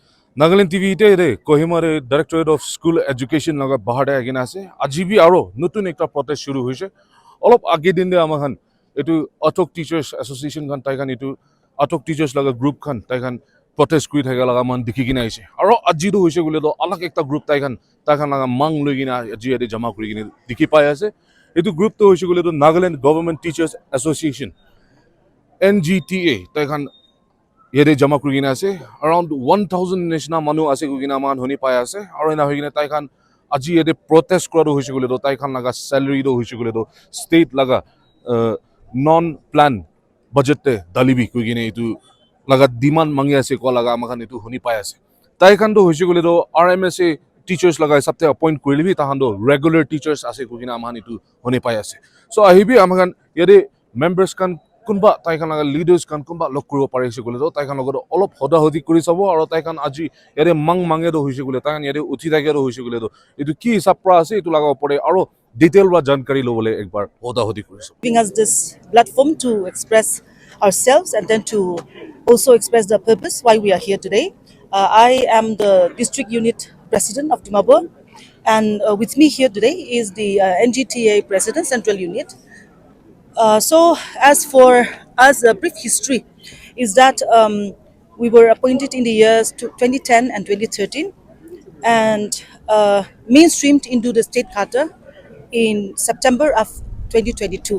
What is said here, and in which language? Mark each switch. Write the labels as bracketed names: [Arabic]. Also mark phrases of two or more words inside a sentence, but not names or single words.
[Naga Pidgin] NLTV ite Kohima Directorate of School Education laga bahar agin ase. Ajibi aro nutun ekta protest shuru hoise. Olop age din de amahan etu Atok Teachers Association kan tai kan etu Atok Teachers laga group kan tai kan protest kuri thaka laga man dikhi kina aise. Aro aji do hoise gule do alag ekta group tai kan laga mang loi kina aji ade jama kuri kina dikhi pai ase. Etu group to hoise gule do Nagaland Government Teachers Association NGTA tai kan yede jama kuri kina ase around 1000 nishna manu ase kugina man honi pai ase aro ena hoigina tai kan aji yede protest kora hoise gule do tai kan laga salary do hoise gule do state laga [English] non plan budget [Naga Pidgin] te dalibi kugine itu laga demand mangi ase ko laga amakan itu honi pai ase tai kan do hoise gule do [English] RMSA teachers [Naga Pidgin] laga sabte appoint kuribi tahan do [English] regular teachers [Naga Pidgin] ase kugina amahan itu honi pai ase so ahibi amakan yede members kan kunba tai kan laga leaders kan kunba lok kuribo pare ase gule do tai kan logo olop hoda hodi kuri sabo aro tai kan aji yede mang mange do hoise gule tai kan yede uthi thake do hoise gule do itu ki hisab pra ase itu laga pore aro detail ba jankari lobole ekbar hoda hodi kuri sabo [English] giving us this platform to express ourselves and then to also express the purpose why we are here today. I am the district unit president of Dimapur, and with me here today is the NGTA president, central unit. So, as for us, a brief history is that we were appointed in the years 2010 and 2013 and mainstreamed into the state charter in September of 2022.